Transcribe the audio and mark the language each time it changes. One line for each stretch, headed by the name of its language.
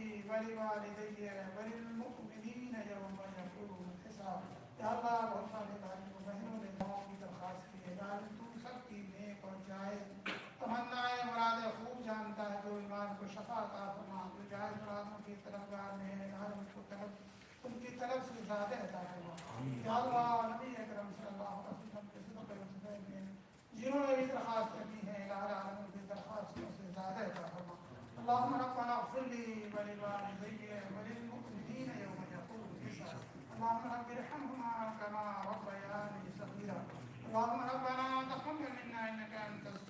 Arabic: ولوالدي وللمؤمنين يوم يقوم الحساب.
Urdu: یا اللہ بہت سارے بھائیوں بہنوں نے دعاؤں کی درخواست کی ہے، یا اللہ تو سب کی نیک اور جائز تمنائیں مراد خوب جانتا ہے، جو ایمان کو شفا عطا فرما، جو جائز مرادوں کی طلبگار میں ہے، یا اللہ ان کو طلب ان کی طرف سے زیادہ عطا فرما. یا اللہ نبی اکرم صلی اللہ علیہ وسلم کے صدق وصفے میں جنہوں نے بھی درخواست کی ہے، الہ العالمین کی درخواستوں سے زیادہ عطا فرما.
Arabic: اللهم ربنا اغفر لي ولوالدي وللمؤمنين يوم يقوم الحساب. اللهم رب ارحمهما كما ربياني صغيرا. اللهم ربنا تقبل منا انك انت